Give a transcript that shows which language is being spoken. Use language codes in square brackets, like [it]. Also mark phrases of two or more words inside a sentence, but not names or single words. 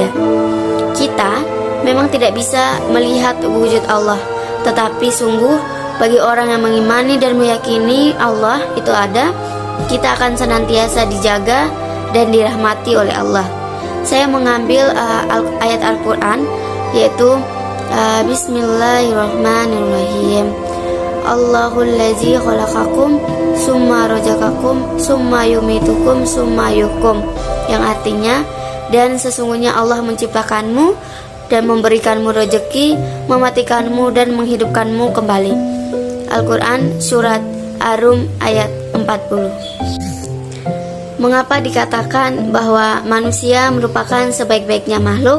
[id] Kita memang tidak bisa melihat wujud Allah, tetapi sungguh bagi orang yang mengimani dan meyakini Allah itu ada, kita akan senantiasa dijaga dan dirahmati oleh Allah. Saya mengambil ayat Al-Quran, yaitu Bismillahirrahmanirrahim. [ar] اللهُ الَّذِي خَلَقَكُمْ ثُمَّ رَزَقَكُمْ ثُمَّ يُمِيتُكُمْ ثُمَّ يُحْيِيكُمْ, [id] yang artinya, dan sesungguhnya Allah menciptakanmu dan memberikanmu rezeki, mematikanmu dan menghidupkanmu kembali. Al-Quran Surat Ar-Rum ayat 40. Mengapa dikatakan bahwa manusia merupakan sebaik-baiknya makhluk?